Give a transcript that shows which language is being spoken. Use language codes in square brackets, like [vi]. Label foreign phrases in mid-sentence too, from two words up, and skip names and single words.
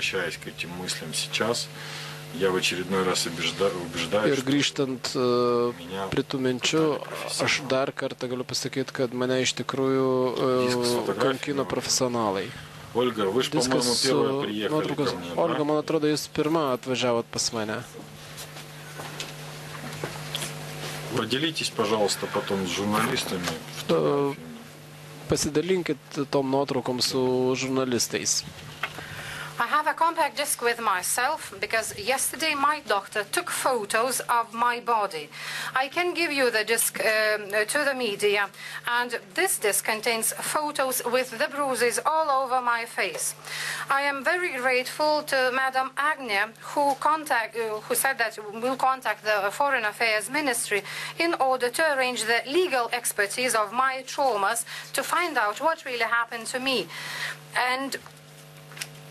[lt] Ir grįžtant prie tų minčių, aš dar kartą galiu pasakyti, kad mane iš tikrųjų kankino profesionalai. Diskas su nuotraukos. Olga, man atrodo, jūs pirmą atvažiavot pas mane. [ru] Поделитесь, пожалуйста, потом с журналистами. [lt] Pasidalinkit tom nuotraukom su žurnalistais. [en] I have a compact disc with myself because yesterday my doctor took photos of my body. I can give you the disc to the media, and this disc contains photos with the bruises all over my face. I am very grateful to Madam Agnew, who said that will contact the Foreign Affairs Ministry in order to arrange the legal expertise of my traumas to find out what really happened to me.